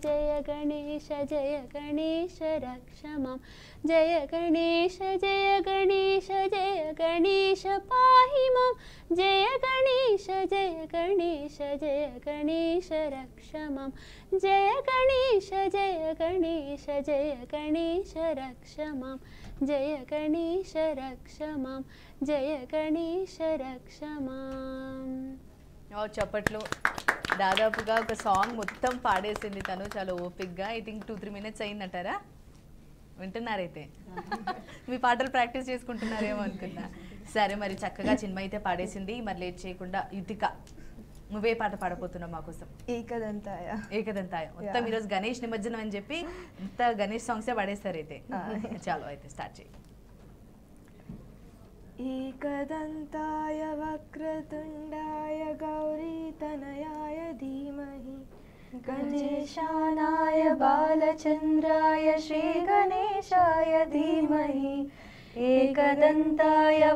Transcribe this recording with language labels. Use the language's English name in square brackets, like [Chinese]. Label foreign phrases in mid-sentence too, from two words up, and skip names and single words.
[Sanskrit] रक्ष मां जय गणेश पाहि मां जय गणेश रक्ष मां जय गणेश रक्ष मां जय गणेश रक्ष मां जय गणेश रक्ष मां [Telugu] చప్పట్లు దాదాపుగా ఒక సాంగ్ మొత్తం పాడేసింది తను చాలా ఓపిక్గా. [English] I think 2-3 minutes [Telugu] అయిందంటారా? వింటున్నారైతే మీ పాటలు ప్రాక్టీస్ చేసుకుంటున్నారేమో అనుకున్నా. సరే మరి చక్కగా చిన్మయి అయితే పాడేసింది. మరి లేట్ చేయకుండా యుతిక నువ్వే పాట పాడబోతున్నావు మా కోసం? ఏకదంతాయ. మొత్తం ఈరోజు గణేష్ నిమజ్జనం అని చెప్పి ఇంత గణేష్ సాంగ్సే పాడేస్తారు అయితే. చాలు అయితే స్టార్ట్ చేయి. [Sanskrit] एकदन्ताय वक्रतुण्डाय गौरीतनयाय धीमहि गणेशानाय बालचन्द्राय श्रीगणेशाय धीमहि एकदन्ताय